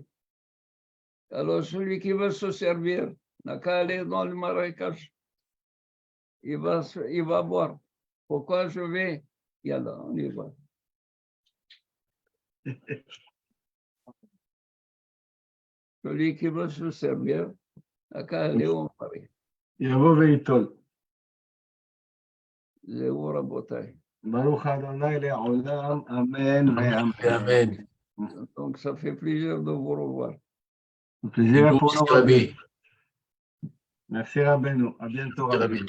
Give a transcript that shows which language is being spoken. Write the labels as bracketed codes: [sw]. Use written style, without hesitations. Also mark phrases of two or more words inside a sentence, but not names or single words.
[fr] Alors, celui qui veut se servir n'a qu'à aller dans le marécage. Il va boire. Pourquoi je vais? Yalla, on y va. Celui qui veut se servir n'a qu'à aller au marais. [he] יבוא וייטול. זהו רבותיי. ברוך ה' לעולם, אמן [fr] Amen. [he] ואמן. [fr] Amen. Donc, ça fait plaisir de vous revoir. Le plaisir est Nous pour aussi, nous. Rabbi. Merci Rabbeinu. À bientôt, Rabbi. Rabbi.